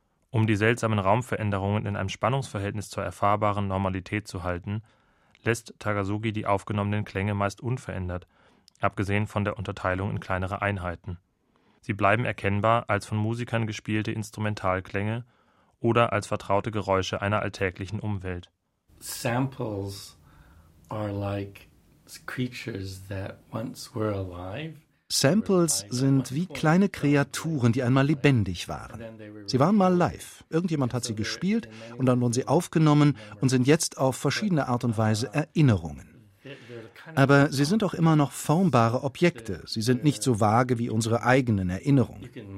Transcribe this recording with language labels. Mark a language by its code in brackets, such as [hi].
[de] Um die seltsamen Raumveränderungen in einem Spannungsverhältnis zur erfahrbaren Normalität zu halten, lässt Takasugi die aufgenommenen Klänge meist unverändert, abgesehen von der Unterteilung in kleinere Einheiten. Sie bleiben erkennbar als von Musikern gespielte Instrumentalklänge oder als vertraute Geräusche einer alltäglichen Umwelt. [en] Samples are like creatures that once were alive. [de] Samples sind wie kleine Kreaturen, die einmal lebendig waren. Sie waren mal live. Irgendjemand hat sie gespielt und dann wurden sie aufgenommen und sind jetzt auf verschiedene Art und Weise Erinnerungen. Aber sie sind auch immer noch formbare Objekte. Sie sind nicht so vage wie unsere eigenen Erinnerungen.